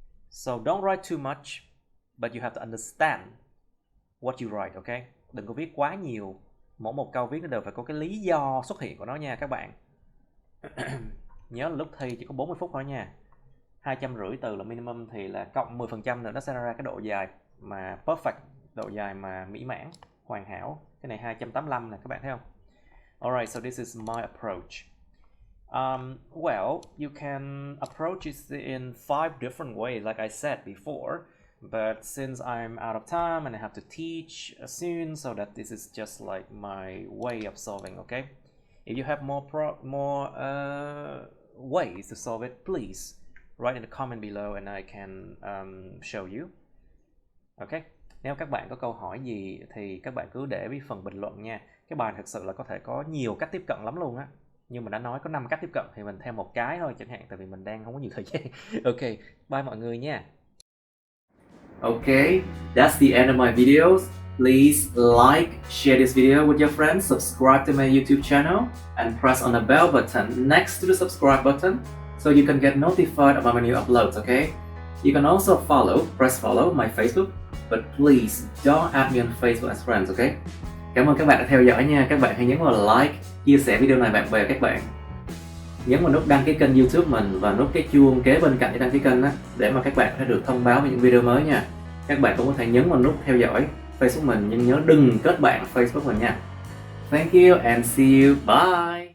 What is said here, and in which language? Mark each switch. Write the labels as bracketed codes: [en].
[en] So don't write too much, but you have to understand what you write, okay? [vi] Đừng có viết quá nhiều. Mỗi một câu viết nó đều phải có cái lý do xuất hiện của nó nha các bạn. Nhớ là lúc thi chỉ có 40 phút thôi nha. 250 từ là minimum, thì là cộng 10% nữa nó sẽ ra cái độ dài mà perfect, độ dài mà mỹ mãn, hoàn hảo. Cái này 285 nè các bạn thấy không? [en] Alright, so this is my approach. Well, you can approach it in 5 different ways, like I said before. But since I'm out of time and I have to teach soon, so that this is just like my way of solving, okay? If you have more ways to solve it, please write in the comment below and I can show you. Okay? [vi] Nếu các bạn có câu hỏi gì thì các bạn cứ để với phần bình luận nha. Cái bài thực sự là có thể có nhiều cách tiếp cận lắm luôn á. Nhưng mình đã nói có 5 cách tiếp cận thì mình thêm một cái thôi chẳng hạn, tại vì mình đang không có nhiều thời gian. [en] Ok, bye [vi] mọi người nha. [en] Okay, that's the end of my videos. Please like, share this video with your friends, subscribe to my YouTube channel, and press on the bell button next to the subscribe button so you can get notified about my new uploads, okay? You can also press follow my Facebook, but please don't add me on Facebook as friends, okay? [vi] Cảm ơn các bạn đã theo dõi nha. Các bạn hãy nhấn vào like, chia sẻ video này bạn bè các bạn. Nhấn vào nút đăng ký kênh YouTube mình và nút cái chuông kế bên cạnh để đăng ký kênh á, để mà các bạn sẽ được thông báo về những video mới nha. Các bạn cũng có thể nhấn vào nút theo dõi Facebook mình, nhưng nhớ đừng kết bạn Facebook mình nha. [en] Thank you and see you. Bye.